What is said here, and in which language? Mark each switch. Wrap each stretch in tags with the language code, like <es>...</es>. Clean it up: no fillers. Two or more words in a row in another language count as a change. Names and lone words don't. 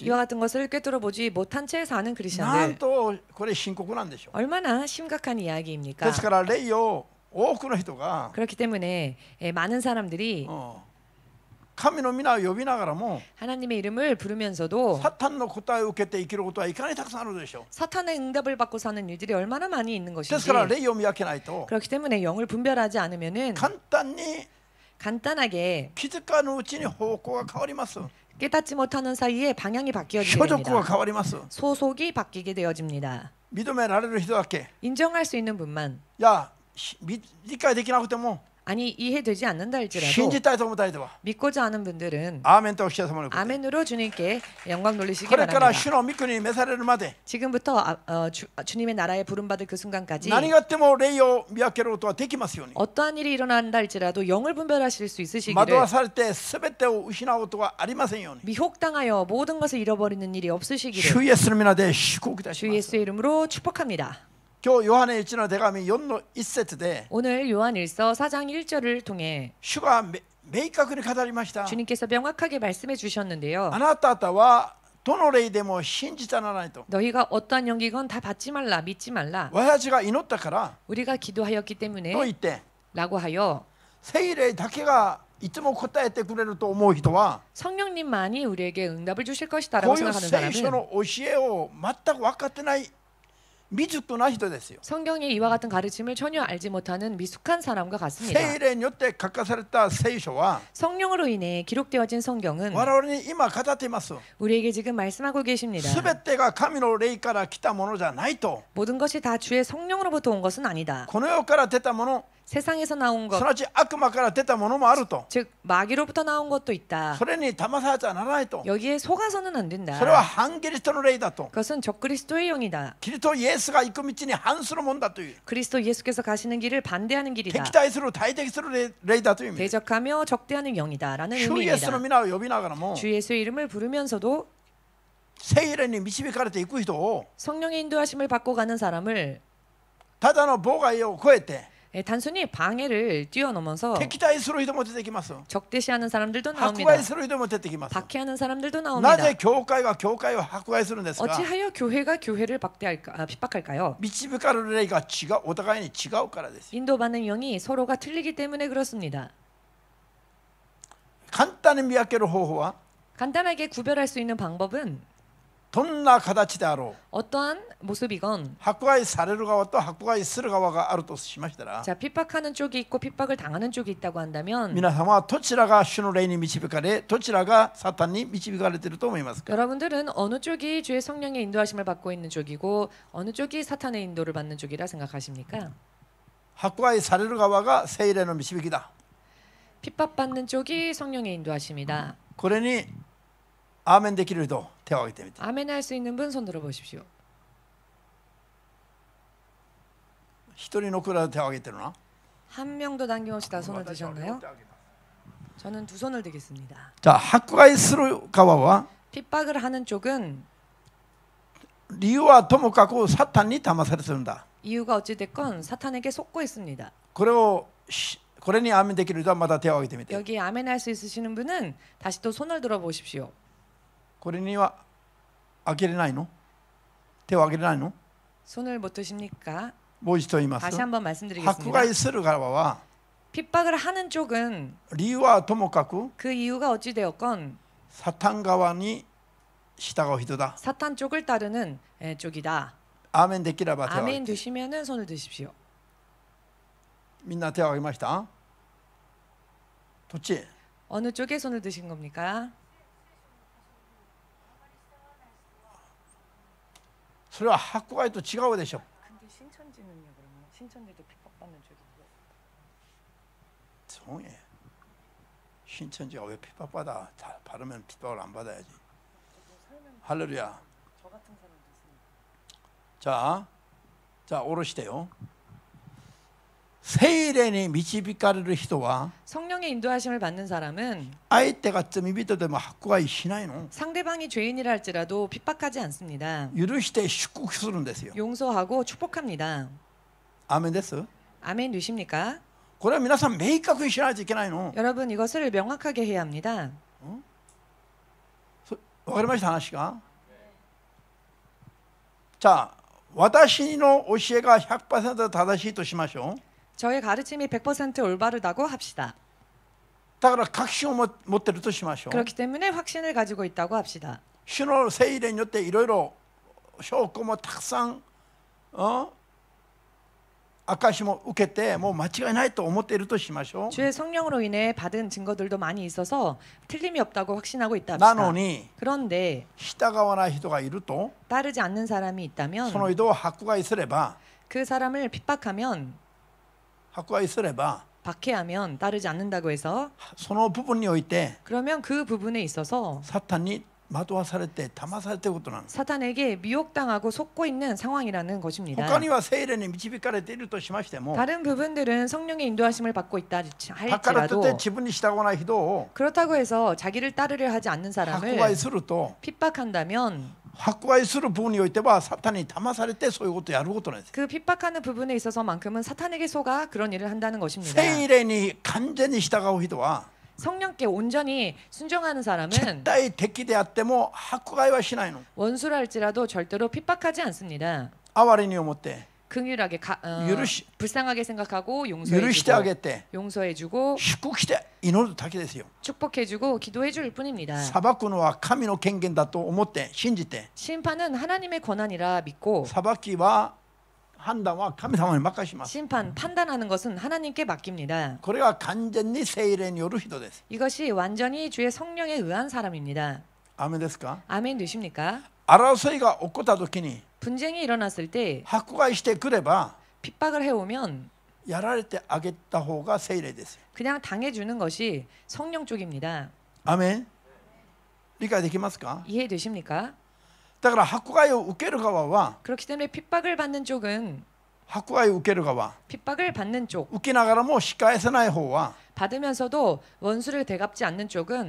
<ko>이와 같은 것을 꿰뚫어 보지 못한 채 사는</ko> <ja>なん</ja> <ko>크리스천들</ko> <ja>とこれ深刻なんでしょう</ja> <ko>얼마나 심각한 이야기입니까?</ko> <ja>ですから霊を多くの人が</ja> <ko>그렇기 때문에 많은 사람들이</ko> <ja>神の皆を呼びながらも</ja> <ko>하나님의 이름을 부르면서도</ko> <ja>サタンの答えを受けて生きることはいかにたくさんあるでしょう</ja> <ko>사탄의 응답을 받고 사는 일들이 얼마나 많이 있는</ko> <ja>です</ja> <ko>것인지</ko> <ja>から霊を見分けないと</ja> <ko>그렇기 때문에 영을 분별하지 않으면은</ko> <ja>簡単に</ja> <ko>간단하게</ko> <ja>気づかぬうちに方向が変わります</ja> <ko>깨닫지 못하는 사이에 방향이 바뀌어지게</ko> <ja>所属が</ja> <ko>됩니다.</ko> <ja>変わります</ja> <ko>소속이 바뀌게 되어집니다.</ko> <ja>認められる人だけ</ja> <ko>인정할 수 있는 분만</ko> <ja>いや理解できなくても</ja> <ko>아니 이해되지 않는다</ko> <ja>信</ja> <ko>할지라도</ko> <ja>じたいと思った人は</ja> <ko>믿고자 하는 분들은</ko> <ja>アーメンとおっしゃる様のこと</ja> <ko>아멘으로 주님께 영광 돌리시기</ko> <ja>これから</ja> <ko>바랍니다.</ko> <ja>主の御国に召されるまで</ja> <ko>지금부터 주님의 나라에 부름받을 그 순간까지</ko> <ja>何があっても霊を見分けることはできますように</ja> <ko>어떠한 일이 일어난다 할지라도 영을 분별하실 수</ko> <ja>惑</ja> <ko>있으시기를</ko> <ja>わされて全てを失うことがありませんように</ja> <ko>미혹당하여 모든 것을 잃어버리는 일이</ko> <ja>主</ja> <ko>없으시기를</ko> <ja>イエスの皆で祝福いた</ja> <ko>주</ko> <ja>します</ja> <ko>예수의 이름으로 축복합니다.</ko> <ja>今日ヨハネ1の手紙4の1節で</ja> <ko>오늘 요한일서 4장 1절을 통해</ko> <ja>主が明確に語りました</ja> <ko>주님께서 명확하게 말씀해 주셨는데요.</ko> <ja>あなた方はどの霊でも信じたらないと</ja> <ko>너희가 어떠한 영기건 다 받지 말라 믿지 말라</ko> <ja>私が祈ったから</ja> <ko>우리가 기도하였기 때문에</ko> <ja>と言って</ja> <ko>라고 하여</ko> <ja>聖霊だけがいつも答えてくれると思う人は</ja> <ko>성령님만이 우리에게 응답을 주실 것이다</ko> <ja>こ</ja> <ko>라고</ko> <ja>ういう</ja> <ko>생각하는</ko> <ja>聖書</ja> <ko>사람은</ko> <ja>の教えを全く分かってない未熟な人ですよ</ja> <ko>성경의 이와 같은 가르침을 전혀 알지 못하는 미숙한 사람과 같습니다.</ko> <ja>聖霊によって書かされた聖書は</ja> <ko>성령으로 인해 기록되어진 성경은</ko> <ja>我々に今語っています</ja> <ko>우리에게 지금 말씀하고 계십니다.</ko> <ja>全てが神の霊から来たものじゃないと</ja> <ko>모든 것이 다 주의 성령으로부터 온 것은 아니다.</ko> <ja>この世から出たもの</ja> <ko>세상에서 나온</ko> <ja>すな</ja> <ko>것,</ko> <ja>わち悪魔から出たものもあると</ja> <ko>즉 마귀로부터 나온 것도 있다.</ko> <ja>それに騙されちゃならないと</ja> <ko>여기에 속아서는 안</ko> <ja>それは</ja> <ko>된다.</ko> <ja>反キリストの霊だと</ja> <ko>그것은 적그리스도의 영이다.</ko> <ja>キリストイエスが行く道に反するもんだという</ja> <ko>그리스도 예수께서 가시는 길을 반대하는 길이다.</ko> <ja>敵対する対敵する霊だという意味</ja> <ko>대적하며 적대하는 영이다라는</ko> <ja>主イエスの</ja> <ko>의미입니다.</ko> <ja>皆を呼びながらも</ja> <ko>주 예수의 이름을 부르면서도</ko> <ja>聖霊に導かれていく人を</ja> <ko>성령의 인도하심을 받고 가는 사람을</ko> <ja>ただの妨害を超えて</ja> <ko>단순히 방해를 뛰어넘어서</ko> <ja>敵対する人も出てきます。</ja> <ko>적대시하는 사람들도</ko> <ja>迫</ja> <ko>나옵니다.</ko> <ja>害する人も出てきます。</ja> <ko>박해하는 사람들도</ko> <ja>な</ja> <ko>나옵니다.</ko> <ja>ぜ教会が教会を迫害するんですか？</ja> <ko>어찌하여 교회가 교회를 핍박할까요?</ko> <ja>導かれる霊が違う、お互いに違うからです。</ja> <ko>인도받는 영이 서로가 틀리기 때문에 그렇습니다.</ko> <ja>簡単に見分ける方法は</ja> <ko>간단하게 구별할 수 있는 방법은</ko> <ja>どんな形であろう、</ja> <ko>어떠한 모습이건</ko> <ja>迫害される側と迫害する側があるとしましたら、</ja> <ko>자, 핍박하는 쪽이 있고 핍박을 당하는 쪽이 있다고 한다면</ko> <ja>皆さんはどちらが主の霊に導かれ、どちらがサタンに導かれていると思いますか？</ja> <ko>여러분들은 어느 쪽이 주의 성령의 인도하심을 받고 있는 쪽이고 어느 쪽이 사탄의 인도를 받는 쪽이라 생각하십니까?</ko> <ja>迫害される側が聖霊の導きだ。</ja> <ko>핍박받는 쪽이 성령의 인도하심이다.</ko> <ja>これにアーメンできる人、手を挙げてみて。</ja> <ko>아멘 할 수 있는 분 손 들어 보십시오.</ko> <ja>一人のくらい手を挙げてるな。</ja> <ko>한 명도 남김없이 다 손을 드셨나요? 저는 두 손을 드겠습니다.</ko> <ja>じゃあ迫害する側は</ja> <ko>핍박을 하는 쪽은</ko> <ja>理由はともかくサタンに騙されてるんだ。</ja> <ko>이유가 어찌 됐건 사탄에게 속고 있습니다.</ko> <ja>これにアーメンできる人はまた手を挙げてみて。</ja> <ko>여기 아멘 할 수 있으시는 분은 다시 또 손을 들어 보십시오.</ko> <ja>これには挙げれないの？手を挙げれないの？</ja> <ko>손을 못 드십니까?</ko> <ja>もう一度言います。</ja> <ko>다시 한번</ko> <ja>迫</ja> <ko>말씀드리겠습니다.</ko> <ja>害する側は</ja> <ko>핍박을 하는 쪽은</ko> <ja>理由はともかく</ja> <ko>그 이유가 어찌 되었건</ko> <ja>サタン側に従う人だ。</ja> <ko>사탄 쪽을 따르는 쪽이다.</ko> <ja>アーメンできれば手を挙げ</ja> <ko>아멘</ko> <ja>て。</ja> <ko>되시면은 손을 드십시오.</ko> <ja>みんな手を挙げました？どっち？</ja> <ko>어느 쪽에 손을 드신 겁니까?</ko> <ja>それは迫害と違うでしょ。</ja> <ko>근데 신천지는요 그러면 신천지도 핍박받는 쪽이고요. 조용해. 신천지가 왜 핍박받아? 다 바르면 핍박을 안 받아야지. 할렐루야. 저 같은 사람도 있습니다. 자 오르시대요.</ko> <ja>聖霊に導かれる人は</ja> <ko>성령의 인도하심을 받는 사람은</ko> <ja>相手が罪人でも迫害しないの。</ja> <ko>상대방이 죄인이라 할지라도 핍박하지 않습니다.</ko> <ja>許して祝福するんですよ。</ja> <ko>용서하고 축복합니다.</ko> <ja>アーメンです。</ja> <ko>아멘 되십니까?</ko> <ja>これは皆さん明確にしないといけないの。</ja> <ko>여러분 이것을 명확하게 해야 합니다.</ko> <ja>わかりました話が？じゃあ私の教えが 100% 正しいとしましょう。</ja> <ko>저의 가르침이 100% 올바르다고 합시다.</ko> <ja>だから確信を持っているとしましょう。</ja> <ko>그렇기 때문에 확신을 가지고 있다고 합시다.</ko> <ja>主の聖霊によっていろいろ証拠もたくさん、証も受けてもう間違いないと思っているとしましょう。</ja> <ko>주의 성령으로 인해 받은 증거들도 많이 있어서 틀림이 없다고 확신하고 있다</ko> <ja>な</ja> <ko>합시다.</ko> <ja>のに</ja> <ko>그런데</ko> <ja>従わない人がいると</ja> <ko>따르지 않는 사람이 있다면</ko> <ja>その人を迫害すれば</ja> <ko>그 사람을 핍박하면</ko> <ja>迫害すれば</ja> <ko>박해하면 따르지 않는다고 해서</ko> <ja>その部分において</ja> <ko>그러면 그 부분에 있어서</ko> <ja>サタンに惑わされて騙されていることなんです。</ja> <ko>사탄에게 미혹당하고 속고 있는 상황이라는 것입니다.</ko> <ja>他には聖霊に導かれているとしましても</ja> <ko>다른 부분들은 성령의 인도하심을 받고 있다</ko> <ja>だからといって</ja> <ko>할지라도</ko> <ja>自分に従わない人を</ja> <ko>그렇다고 해서 자기를 따르려 하지 않는</ko> <ja>迫</ja> <ko>사람을</ko> <ja>害すると</ja> <ko>핍박한다면</ko> <ja>迫害する部分においてはサタンに騙されてそういうことをやることなんです。</ja> <ko>그 핍박하는 부분에 있어서만큼은 사탄에게 속아 그런 일을 한다는 것입니다.</ko> <ja>聖霊に完全に従う人は</ja> <ko>성령께 온전히 순종하는</ko> <ja>絶</ja> <ko>사람은</ko> <ja>対敵であっても迫害はしないの。</ja> <ko>원수라 할지라도 절대로 핍박하지 않습니다.</ko> <ja>哀れに思って</ja> <ko>긍휼하게</ko> <ja>許し</ja> <ko>불쌍하게 생각하고</ko> <ja>許してあ</ja> <ko>용서해주고</ko> <ja>げて</ja> <ko>용서해주고</ko> <ja>祝福して祈るだけですよ。</ja> <ko>축복해주고 기도해줄 뿐입니다.</ko> <ja>裁くのは神の権限だと思って信じて</ja> <ko>심판은 하나님의 권한이라 믿고</ko> <ja>裁きは判断は神様に任します。</ja> <ko>심판 판단하는 것은 하나님께 맡깁니다.</ko> <ja>これは完全に聖霊による人です。</ja> <ko>이것이 완전히 주의 성령에 의한 사람입니다.</ko> <ja>アーメンですか？</ja> <ko>아멘 되십니까?</ko> <ja>争いが起こった時に</ja> <ko>분쟁이 일어났을 때</ko> <ja>迫害してくれば</ja> <ko>핍박을 해오면</ko> <ja>やられてあげた方が聖霊です。</ja> <ko>그냥 당해주는 것이 성령 쪽입니다.</ko> <ja>アーメン。理解できますか？</ja> <ko>이해되십니까?</ko> <ja>だから迫害を受ける側は</ja> <ko>그렇기 때문에 핍박을 받는 쪽은</ko> <ja>迫害を受ける側</ja> <ko>핍박을 받는 쪽</ko> <ja>受けながらも仕返せない方は</ja> <ko>받으면서도 원수를 되갚지 않는 쪽은</ko>